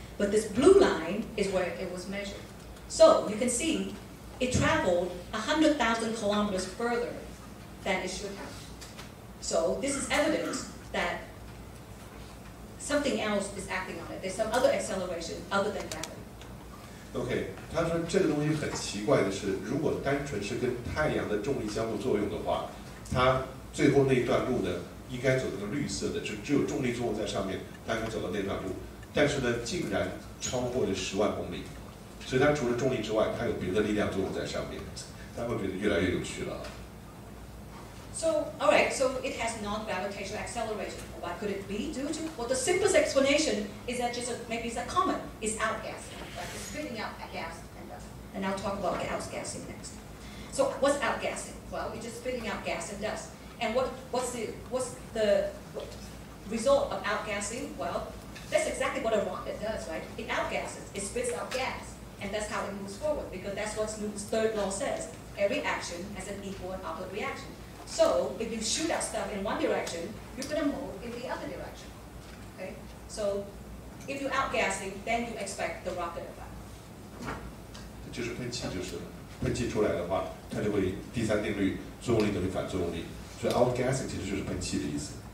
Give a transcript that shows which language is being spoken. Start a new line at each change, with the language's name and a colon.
English: But this blue line is where it was measured. So you can see it traveled 100,000 kilometers further than it should have. So this is evidence that something else is acting on it. There's some other acceleration other than gravity.
Chinese: OK， 他说这个东西很奇怪的是，如果单纯是跟太阳的重力相互作用的话，它最后那一段路呢，应该走那个绿色的，只有重力作用在上面，它应该走到那段路。但是呢，竟然超过了10万公里，所以它除了重力之外，它有别的力量作用在上面，大家会觉得越来越有趣了。
English: So, all right, so it has non-gravitational acceleration. What could it be due to? Well, the simplest explanation is that maybe it's a comet. It's outgassing, right? It's spitting out gas and dust. And I'll talk about outgassing next. So, what's outgassing? Well, it's just spitting out gas and dust. And what's the result of outgassing? Well, that's exactly what a rocket does, right? It outgasses. It spits out gas, and that's how it moves forward. Because that's what Newton's third law says: every action has an equal and opposite reaction. So if you shoot out stuff in one direction, you're going to move in the other direction. Okay? So if you're outgassing, then you expect the rocket effect.
Chinese: 就是喷气，喷气出来的话，它就会第三定律，作用力等于反作用力。所以 outgassing 其实就是喷气的意思。